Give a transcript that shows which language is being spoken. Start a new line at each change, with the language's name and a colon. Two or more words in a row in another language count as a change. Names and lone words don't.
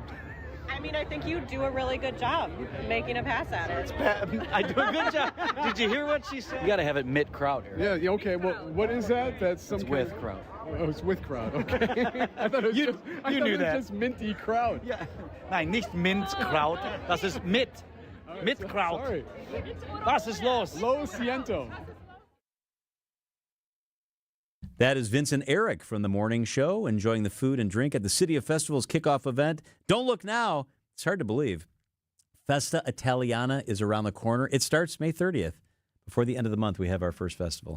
English: I mean, I think you do a really good job making a pass at it. I do a good job. Did you hear what she said? You got to have it mid-crowd here. Yeah, okay. Well, what is that? That's some it's kind with of... crowd. Oh, it's with crowd. Okay. I thought it was you knew that. Just minty crowd. Yeah.
German: Nein, nicht Minzkraut. Das ist mit. Mitkraut. Sorry. Was ist los?
Spanish: Lo siento.
English: That is Vincent Eric from The Morning Show, enjoying the food and drink at the City of Festivals kickoff event. Don't look now. It's hard to believe. Festa Italiana is around the corner. It starts May 30th. Before the end of the month, we have our first festival.